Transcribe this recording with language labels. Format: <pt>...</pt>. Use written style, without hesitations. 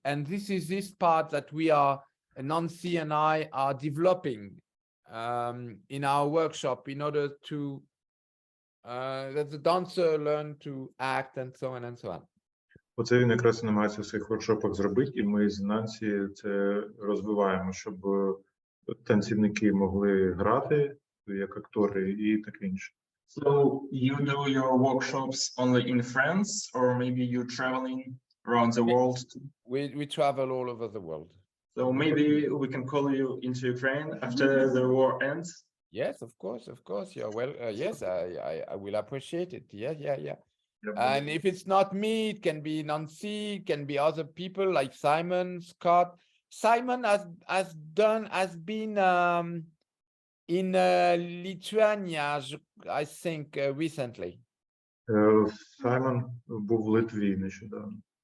<en>And this part that we are, Nancy and I are developing in our workshop in order to that the dancer learn to act and so on and so on.</en> <uk>Оце він якраз намагається в своїх воркшопах зробити, і ми з Нансі це розвиваємо, щоб танцівники могли грати як актори і таке інше.</uk> <en>So you do your workshops only in France, or maybe you're traveling around the world? We travel all over the world. So maybe we can call you into Ukraine after the war ends. Yes, of course. You're well. Yes, I will appreciate it. Yeah. And if it's not me, it can be Nancy, it can be other people like Simon, Scott. Simon has been in Lithuania, I think, recently.</en> <uk>Саймон був в Литві нещодавно.</uk>